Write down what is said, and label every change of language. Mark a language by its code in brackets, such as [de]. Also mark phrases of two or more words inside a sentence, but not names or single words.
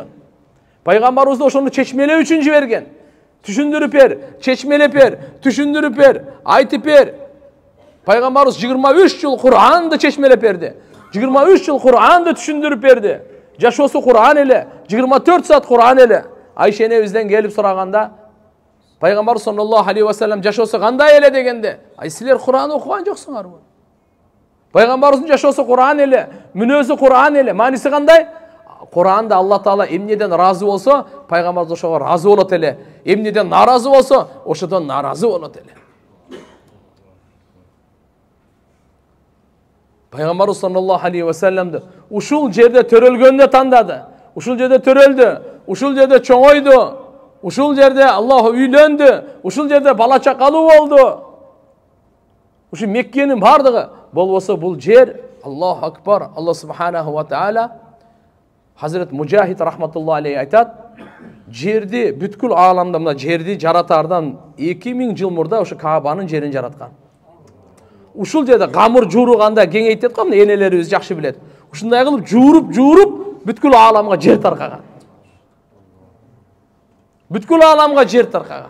[ky] Пайгамбарыбызды ошону чечмелөө үчүн жиберген. Түшүндүрүп бер, чечмелеп бер, түшүндүрүп бер, айтып бер. Пайгамбарыбыз 23 жыл Куранды чечмелеп берди. 23 жыл Куранды түшүндүрүп берди. Жашоосу Куран эле, 24 саат Куран эле. Айша энебизден келип сураганда, Пайгамбар [ar] صلى الله عليه وسلم [ky] жашоосу кандай эле дегенде, ай силер Куран окуган жоксуңарбы? Пайгамбарыбыздын жашоосу Куран эле, мүнөзү Куран эле, мааниси кандай? Куранда Алла Таала эмнеден разы болсо, пайгамбарыбыз ошого разы болот эле. Эмнеден наразы болсо, ошодон наразы болот эле. Пайгамбарыбыз [ar] صلى الله عليه وسلم [ky] ушул жерде төрөлгөндө тандады. Ушул жерде төрөлдү, ушул жерде чоңойду, ушул жерде Аллах үйлөндү, ушул жерде бала чакалуу болду. Ушу Меккенин бардыгы болбосо бул жер, [ar] الله أكبر, الله سبحانه وتعالى [ky] Hazret Mujahid [ar] رحمة الله عليه [ky] айтат, жерди бүткүл ааламда мына жерди жаратардан 2000 жыл мурда ошо Каабанын жерин жараткан. Ушул жерде камыр жууруганда кеңейтет го, энелерибиз жакшы билет. Ушундай кылып жууруп бүткүл ааламга жер таркаган. Бүткүл ааламга жер таркаган.